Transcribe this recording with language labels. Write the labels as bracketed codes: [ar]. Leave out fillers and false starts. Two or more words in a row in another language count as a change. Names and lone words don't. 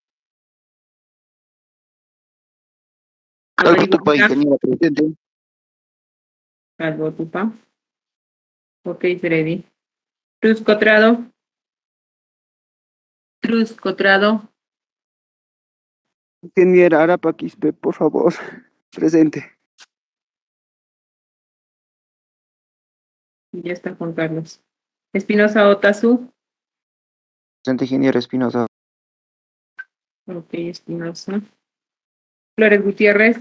[es] Condori Calvo Tupa, Huanca. ingeniera presente. Calvo Tupa. Ok, Freddy. Cruz Cotrado. Cruz Cotrado. Ingeniera Arapaquispe, por favor, presente. Y ya está Juan Carlos. Espinosa Otazu. Presente, ingeniera Espinosa. Ok, Espinosa. Flores Gutiérrez.